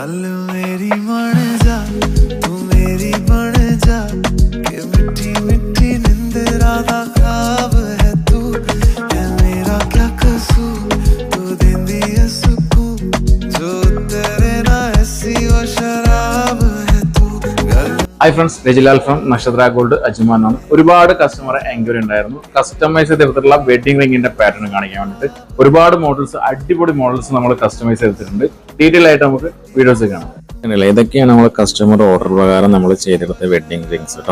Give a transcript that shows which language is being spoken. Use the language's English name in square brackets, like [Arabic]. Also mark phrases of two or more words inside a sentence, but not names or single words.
[Punjabi] ਮੇਰੀ ਬਣ ਜਾ ਤੂੰ ਮੇਰੀ ਬਣ ਜਾ ਕਿ ਮਿੱਠੀ ਮਿੱਠੀ ਨੀਂਦਰਾਂ ਦਾ ਖ਼ਵਾਬ ਹੈ ਤੂੰ ਹੈ ਮੇਰਾ ਕਿਆ ਕਸੂਰ ਤੂੰ ਦੇਂਦੀ ਹੈ ਸੁਕੂਨ ਜੋ ਤੇਰੇ ਨਾ ਐਸੀ ਉਹ ਸ਼ਰਾਬ ਹੈ ਤੂੰ [English] Hi friends, [Malayalam] രജിലാൽ ഫ്രം നക്ഷത്ര ഗോൾഡ് അജ്മാൻ ആണ്. ഒരുപാട് [English] customer enquiry [Malayalam] ഉണ്ടായിരുന്നു. കസ്റ്റമൈസ് ചെയ്തെടുത്തിട്ടുള്ള [English] wedding ring's pattern [Malayalam] കാണിക്കാൻ വേണ്ടിയിട്ട് ഒരുപാട് മോഡൽസ്, അടിപൊളി മോഡൽസ് നമ്മൾ കസ്റ്റമൈസ് ചെയ്തിട്ടുണ്ട്. ഡീറ്റെയിൽ ആയിട്ട് നമുക്ക് വീഡിയോസ് കാണാം. ഇതൊക്കെയാണ് നമ്മൾ [English] customer order [Malayalam] പ്രകാരം നമ്മൾ ചെയ്തെടുത്ത [English] wedding rings [Malayalam] കേട്ടോ.